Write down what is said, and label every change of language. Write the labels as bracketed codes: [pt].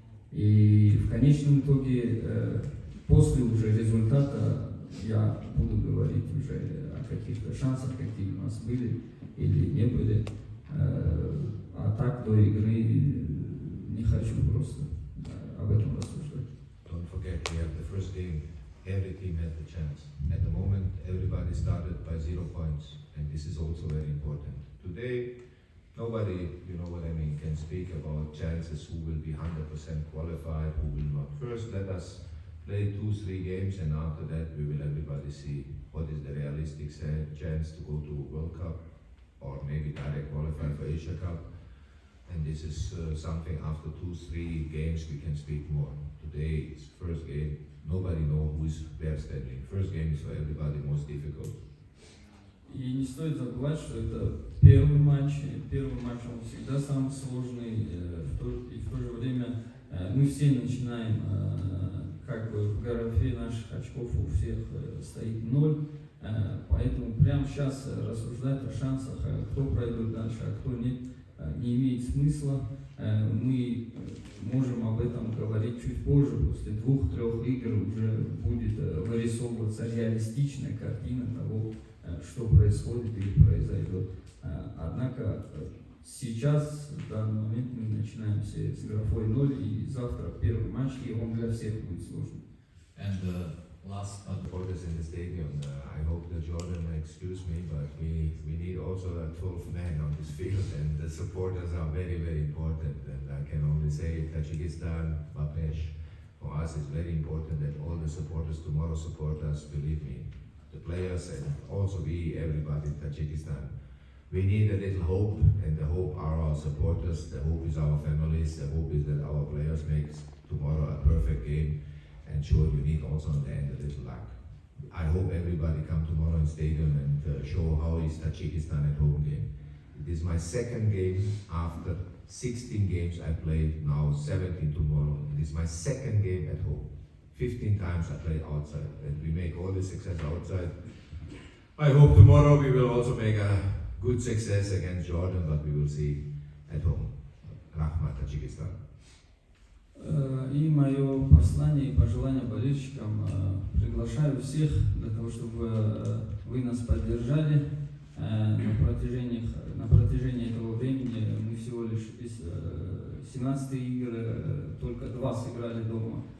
[ru] И в конечном итоге, после уже результата, я буду говорить уже о каких-то шансах, какие у нас были или не были. А так до игры не хочу просто об этом рассуждать. [en] Don't forget, we have the first game. Every team had the chance. At the moment, everybody started by 0 points, and this is also very important. Today, nobody, you know what I mean, can speak about chances, who will be 100% qualified, who will not. First, let us play 2-3 games, and after that, we will everybody see what is the realistic chance to go to World Cup, or maybe direct qualify for Asia Cup. And this is something after 2-3 games we can speak more. Today, it's first game. Nobody knows who is where standing. First game is for everybody most difficult. [ru] И не стоит забывать, что это первый матч. Первый матч он всегда самый сложный. И в то же время мы все начинаем, как бы в графе наших очков у всех стоит 0. Поэтому прямо сейчас рассуждать о шансах, кто пройдет дальше, а кто нет, не имеет смысла. Мы можем об этом говорить чуть позже, после 2-3 игр уже будет вырисовываться реалистичная картина того, что происходит или произойдет. Однако сейчас, в данный момент, мы начинаем с графой 0, и завтра первый матч, и он для всех будет сложный. [en] And last Supporters in the stadium. I hope that Jordan will excuse me, but we need also a 12 man on this field, and the supporters are very, very important. And I can only say Tajikistan, Bapesh, for us it's very important that all the supporters tomorrow support us, believe me. The players and also we, everybody in Tajikistan. We need a little hope, and the hope are our supporters, the hope is our families, the hope is that our players make tomorrow a perfect game. And sure, you need also in the end a little luck. I hope everybody come tomorrow in stadium and show how is Tajikistan at home game. It is my second game after 16 games I played, now 17 tomorrow. It is my second game at home. 15 times I played outside, and we make all the success outside. I hope tomorrow we will also make a good success against Jordan, but we will see at home. [tg] Rahmat Tajikistan. [ru] И мое послание и пожелание болельщикам, приглашаю всех для того, чтобы вы нас поддержали. На протяжении этого времени мы всего лишь из 17 игр только 2 сыграли дома.